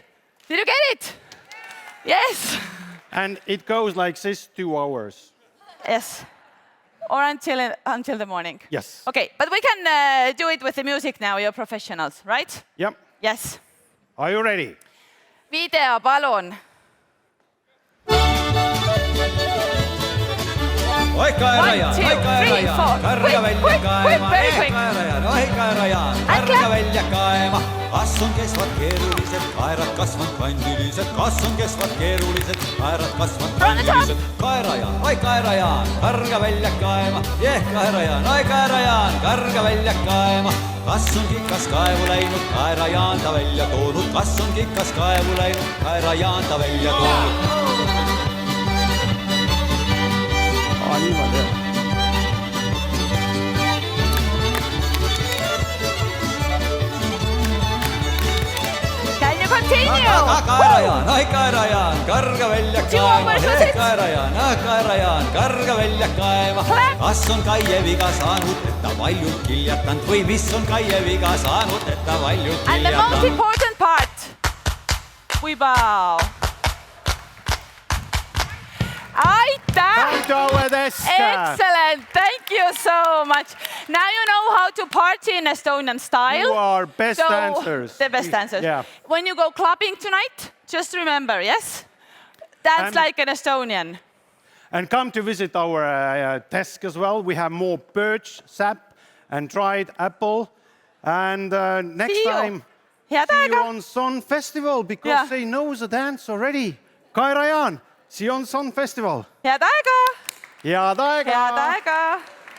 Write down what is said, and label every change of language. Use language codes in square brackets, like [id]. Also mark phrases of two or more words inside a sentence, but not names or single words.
[en] Did you get it? Yes. And it goes like this 2 hours. Yes. Or until the morning. Yes. Okay, but we can do it with the music now. You're professionals, right? Yep. Yes. Are you ready? Video, palun. [et] Oi kaerajaan, oi kaerajaan, karga välja kaema, kaerajaan, oi kaerajaan, karga välja kaema. Kas on kesvad keerulised, kaerad kasvanud kandilised, kas on kesvad keerulised, kaerad kasvanud kandilised. Kaerajaan, oi kaerajaan, karga välja kaema, kaerajaan, oi kaerajaan, karga välja kaema. Kas on kikas kaevu läinud, kaerajaan ta välja toonud, kas on kikas kaevu läinud, kaerajaan ta välja toonud. Niimoodi. [en] Can you continue? [et] Kaerajaan, oi kaerajaan, karga välja kaema. Kaerajaan, karga välja kaema. Kas on Kaie viga saanud, et ta valjult kiljatanud või mis on Kaie viga saanud, et ta valjult kiljatanud? [en] And the most important part. We bow. Aitäh! Excellent! Thank you so much. Now you know how to party in Estonian style. You are best dancers. The best dancers. Yeah. When you go clubbing tonight, just remember, yes? Dance like an Estonian. And come to visit our desk as well. We have more birch, sap, and dried apple. And next time, see you on Sun Festival because they know the dance already. Kaerajaan, see you on Sun Festival. [et] Head aega! Head aega! Head aega!